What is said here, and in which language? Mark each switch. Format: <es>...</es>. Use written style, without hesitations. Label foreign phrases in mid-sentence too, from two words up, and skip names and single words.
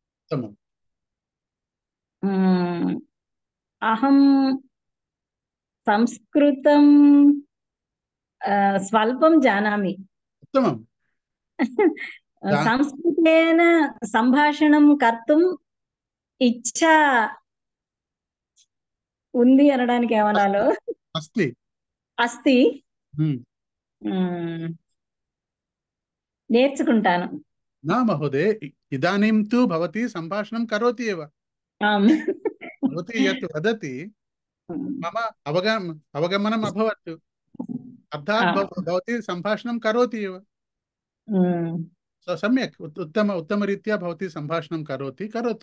<sa>अहं संस्कृतं स्वल्पं जानामि। उत्तमम्। संस्कृतेन सम्भाषणं कर्तुम् इच्छा</sa> <te>ఉంది అనడానికి ఏమనాలో అస్తి నేర్చుకుంటాను।</te> <sa>न महोदय, इदानीं तु भवती सम्भाषणं करोति एव। भवती यत् वदति मम अवगमनम् अभवत्। अर्थात् भवती सम्भाषणं करोति एव। सम्यक्, उत्तमरीत्या भवती सम्भाषणं करोतु।</sa>